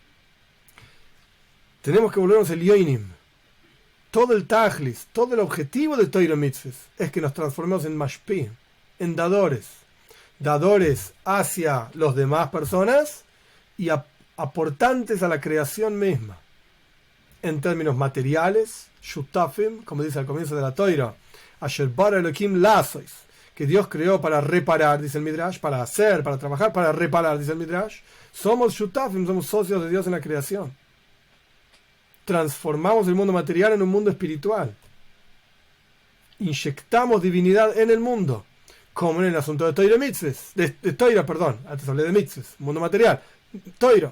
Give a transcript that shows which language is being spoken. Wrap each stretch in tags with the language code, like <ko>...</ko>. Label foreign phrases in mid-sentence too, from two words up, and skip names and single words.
<es>Tenemos que volvernos el Yoinim. Todo el tajlis, todo el objetivo de</es> <he>תורה מצוות</he> <es>es que nos transformemos en mashpim, en dadores. Dadores hacia las demás personas y aportantes a la creación misma. En términos materiales, shutafim, como dice al comienzo de la Torah,</es> <he>אשר ברא אלוהים לעשות,</he> <es>que Dios creó para reparar, dice el Midrash, para hacer, para trabajar, para reparar, dice el Midrash. Somos shutafim, somos socios de Dios en la creación. Transformamos el mundo material en un mundo espiritual. Inyectamos divinidad en el mundo, como en el asunto de</es> <he>תורה מצוות,</he> <es>de Torah, perdón, antes hablé de Mitzvahs, mundo material, Torah.</es>